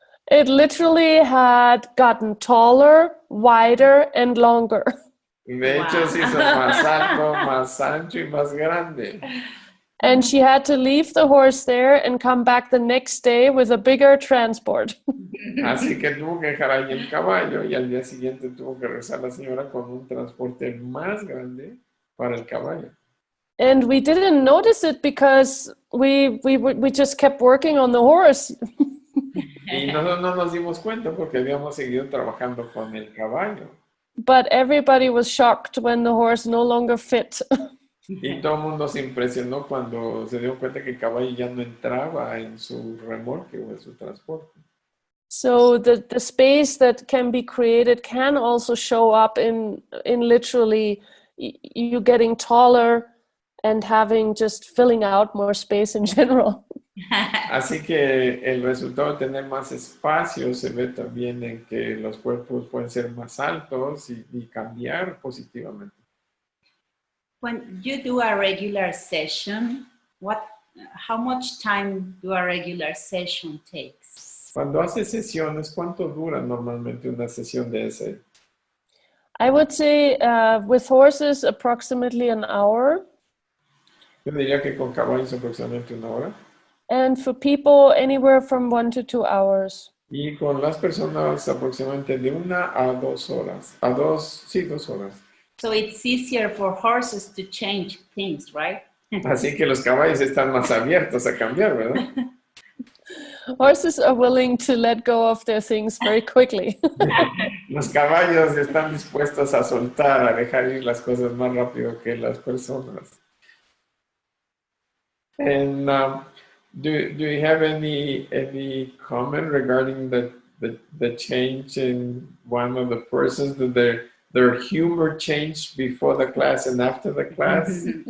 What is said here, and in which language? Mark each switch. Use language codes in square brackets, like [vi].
[en] It literally had gotten taller, wider, and longer. [es] De hecho, se hizo más alto, más ancho y más grande. [en] And she had to leave the horse there and come back the next day with a bigger transport. [es] Así que tuvo que dejar ahí el caballo y al día siguiente tuvo que regresar la señora con un transporte más grande para el caballo. [en] And we didn't notice it because we just kept working on the horse. [es] Y nosotros no nos dimos cuenta porque habíamos seguido trabajando con el caballo. [en] But everybody was shocked when the horse no longer fit. [es] Y todo el mundo se impresionó cuando se dio cuenta que el caballo ya no entraba en su remolque o en su transporte. [en] So the space that can be created can also show up in literally you getting taller and having just filling out more space in general. [es] Así que el resultado de tener más espacio se ve también en que los cuerpos pueden ser más altos y cambiar positivamente. [en] When you do a regular session, how much time do a regular session takes? [es] Cuando haces sesiones, ¿cuánto dura normalmente una sesión de ese? [en] I would say with horses approximately an hour. [es] Yo diría que con caballos aproximadamente 1 hora. [en] And for people, anywhere from 1 to 2 hours. [es] Y con las personas aproximadamente de 1 a 2 horas. 2 horas. [en] So it's easier for horses to change things, right? [es] Así que los caballos están más abiertos a cambiar, ¿verdad? [en] Horses are willing to let go of their things very quickly. [es] Los caballos están dispuestos a soltar, a dejar ir las cosas más rápido que las personas. [en] And do you have any comment regarding the change in one of the persons? Did their humor change before the class and after the class?